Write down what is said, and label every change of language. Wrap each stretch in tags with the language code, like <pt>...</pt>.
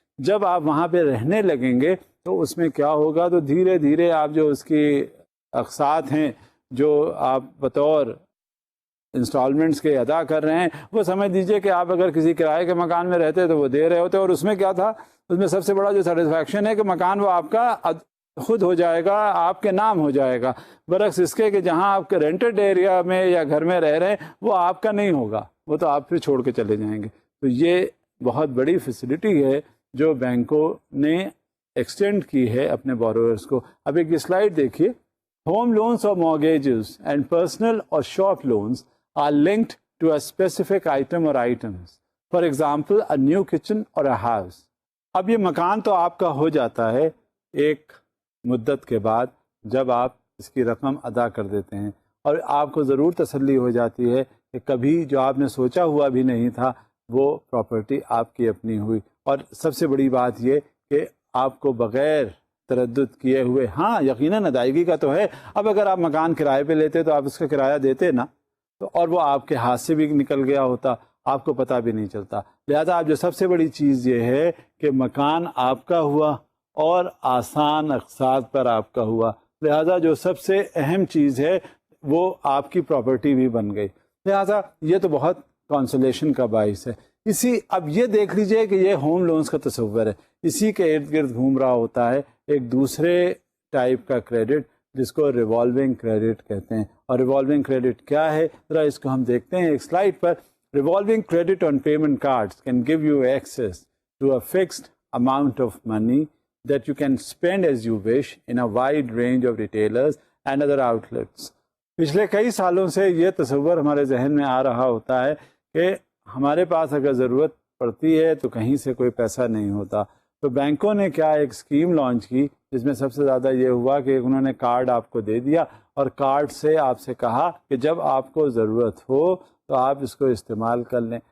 <ur>جب آپ وہاں پہ رہنے لگیں گے تو اس میں کیا ہوگا، تو دھیرے دھیرے آپ جو اس کی اقساط ہیں جو آپ بطور انسٹالمنٹس کے ادا کر رہے ہیں، وہ سمجھ دیجئے کہ آپ اگر کسی کرائے کے مکان میں رہتے تو وہ دے رہے ہوتے، اور اس میں کیا تھا، اس میں سب سے بڑا جو سیٹسفیکشن ہے کہ مکان وہ آپ کا خود ہو جائے گا، آپ کے نام ہو جائے گا، برعکس اس کے کہ جہاں آپ کے رینٹڈ ایریا میں یا گھر میں رہ رہے ہیں وہ آپ کا نہیں ہوگا، وہ تو آپ پھر چھوڑ کے چلے جائیں گے. تو یہ بہت بڑی فیسلٹی ہے جو بینکوں نے ایکسٹینڈ کی ہے اپنے بوروورز کو. اب ایک سلائڈ دیکھیے.</ur> <en>home loans</en> <ur>اور</ur> <en>mortgages and personal or shop loans are linked to a specific item or items. For example, a new kitchen or a house.</en> <ur>اب یہ مکان تو آپ کا ہو جاتا ہے ایک مدت کے بعد جب آپ اس کی رقم ادا کر دیتے ہیں، اور آپ کو ضرور تسلی ہو جاتی ہے کہ کبھی جو آپ نے سوچا ہوا بھی نہیں تھا وہ پراپرٹی آپ کی اپنی ہوئی. اور سب سے بڑی بات یہ کہ آپ کو بغیر تردد کیے ہوئے، ہاں یقیناً ادائیگی کا تو ہے. اب اگر آپ مکان کرائے پہ لیتے تو آپ اس کا کرایہ دیتے نا، تو اور وہ آپ کے ہاتھ سے بھی نکل گیا ہوتا، آپ کو پتہ بھی نہیں چلتا. لہذا آپ جو سب سے بڑی چیز یہ ہے کہ مکان آپ کا ہوا اور آسان اقساط پر آپ کا ہوا، لہذا جو سب سے اہم چیز ہے وہ آپ کی پراپرٹی بھی بن گئی. لہذا یہ تو بہت کانسولیشن کا باعث ہے. اب یہ دیکھ لیجئے کہ یہ ہوم لونز کا تصور ہے، اسی کے ارد گرد گھوم رہا ہوتا ہے ایک دوسرے ٹائپ کا کریڈٹ جس کو ریوالونگ کریڈٹ کہتے ہیں. اور ریوالونگ کریڈٹ کیا ہے، ذرا اس کو ہم دیکھتے ہیں ایک slide per.</ur> <en>Revolving credit on payment cards can give you access to a fixed amount of money that you can spend as you wish in a wide range of retailers and other outlets.</en> <ur>پچھلے کئی سالوں سے یہ تصور ہمارے ذہن میں آ رہا ہوتا ہے کہ ہمارے پاس اگر ضرورت پڑتی ہے تو کہیں سے کوئی پیسہ نہیں ہوتا. تو بینکوں نے کیا ایک اسکیم لانچ کی جس میں سب سے زیادہ یہ ہوا کہ انہوں نے کارڈ آپ کو دے دیا اور کارڈ سے آپ سے کہا کہ جب آپ کو ضرورت ہو تو آپ اس کو استعمال کر لیں.</ur>